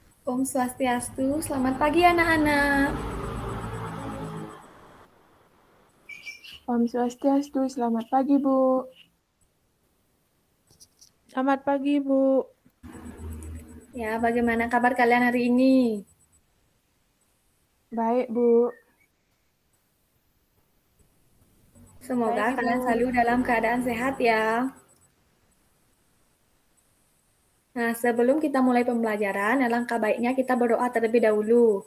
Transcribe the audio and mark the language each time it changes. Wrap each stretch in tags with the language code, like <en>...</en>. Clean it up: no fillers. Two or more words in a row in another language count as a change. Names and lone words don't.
<sa>Om Swastiastu,</sa> <id>selamat pagi anak-anak.</id> <sa>Om Swastiastu,</sa> <id>selamat pagi Bu. Selamat pagi Bu. Ya, bagaimana kabar kalian hari ini? Baik Bu. Semoga Baik, kalian Bu. selalu dalam keadaan sehat ya. Nah, sebelum kita mulai pembelajaran, alangkah baiknya kita berdoa terlebih dahulu.</id>